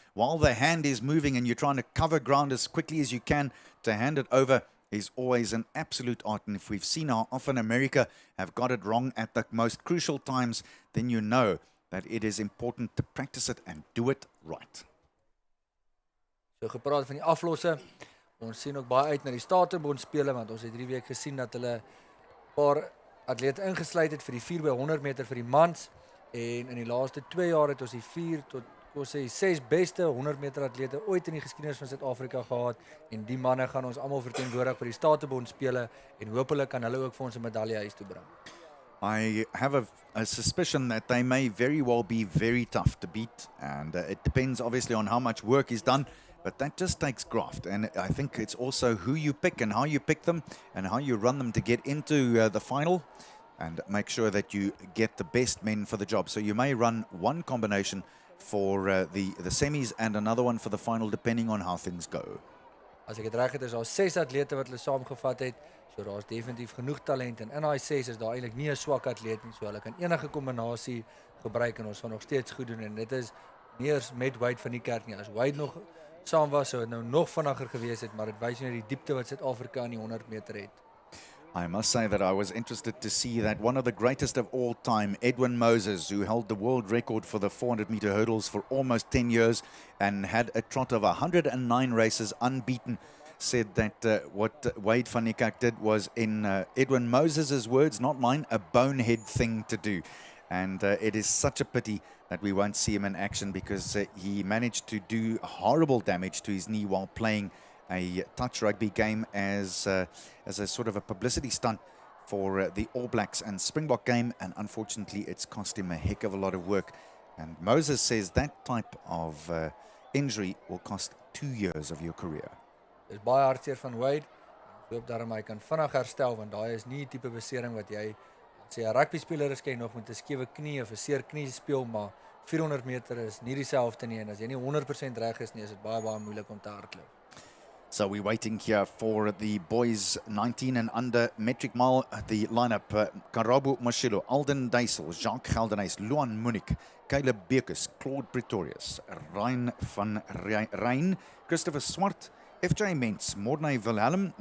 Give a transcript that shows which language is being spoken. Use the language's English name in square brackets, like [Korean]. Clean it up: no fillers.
[English] While the hand is moving and you're trying to cover ground as quickly as you can, to hand it over is always an absolute art. And if we've seen how often America have got it wrong at the most crucial times, then you know that it is important to practice it and do it right. [Afrikaans] So gepraat van die aflosse. Ons sien ook baie uit na die Statebond spele, want ons het hierdie week gesien dat hulle 'n paar atlete ingesluit het vir die 4x100 meter vir die mans, en in die laaste 2 jaar het ons die 4 tot kom ons sê 6 beste 100 meter atlete ooit in die geskiedenis van Suid-Afrika gehad, en die manne gaan ons almal verteenwoordig by die Statebond spele, en hopelik kan hulle ook vir ons 'n medalje huis toe bring. [English] I have a suspicion that they may very well be very tough to beat, and it depends obviously on how much work is done. But that just takes graft, and I think it's also who you pick and how you pick them and how you run them to get into the final and make sure that you get the best men for the job. So you may run one combination for the semis and another one for the final, depending on how things go. [Afrikaans] As ek dit reg het, is daar 6 atlete wat hulle saamgevat het, so daar's definitief genoeg talent, en in daai 6 is daar eintlik nie 'n swak atleet nie, so hulle kan enige kombinasie gebruik en ons gaan nog steeds goed doen, en dit is nie eers met Wade van die kerk nie. As Wade nog saam was, sou het nou nog vinniger gewees het, maar dit wys net die diepte wat Suid-Afrika in die 100 meter het. [English] I must say that I was interested to see that one of the greatest of all time, Edwin Moses, who held the world record for the 400-meter hurdles for almost 10 years and had a trot of 109 races unbeaten, said that what Wade van Niekerk did was, in Edwin Moses' words, not mine, a bonehead thing to do. And it is such a pity that we won't see him in action, because he managed to do horrible damage to his knee while playing a touch rugby game as a sort of a publicity stunt for the All Blacks and Springbok game, and unfortunately it's cost him a heck of a lot of work. And Moses says that type of injury will cost 2 years of your career. [Afrikaans] Dis baie hartseer van Wade. Ek hoop daarom hy kan vinnig herstel, want daai is nie 'n tipe besering wat jy sê 'n rugby speler is, kan jy nog met 'n skewe knie of 'n seer knie speel, maar 400 meter is nie dieselfde nie, en as jy nie 100% reg is nie, is dit baie moeilik om te hardloop. [English] So we're waiting here for the boys 19 and under metric mile, the lineup. Karabo Mashilo, Alden Duisel, Jacques Geldenhuys, Luan Munich, Caleb Bekus, Claude Pretorius, Ryan van Rijn, Christopher Swart, FJ Ments, Mornay Wilhelm.